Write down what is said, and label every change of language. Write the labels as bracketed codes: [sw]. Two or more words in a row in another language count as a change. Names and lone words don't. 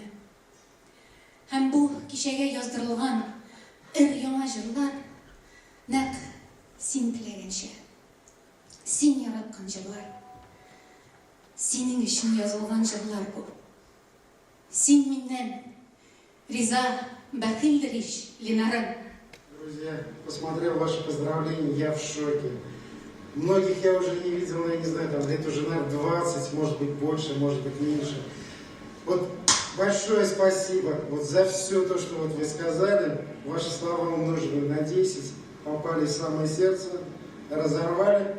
[tt] Һәм бу кичәгә яздырылган яңа җырлар нәкъ син теләгәнчә. Син яраткан җырлар. Синең өчен язылган җырлар бу. Син миннән риза, бәхилдер ич, Линарым. [ru] Друзья, посмотрел ваши поздравления, я в шоке. Многих я уже не видел, я не знаю, там лет уже, наверное, 20, может быть, больше, может быть, меньше. Вот большое спасибо вот за все то, что вот вы сказали. Ваши слова умножены на 10, попали в самое сердце, разорвали.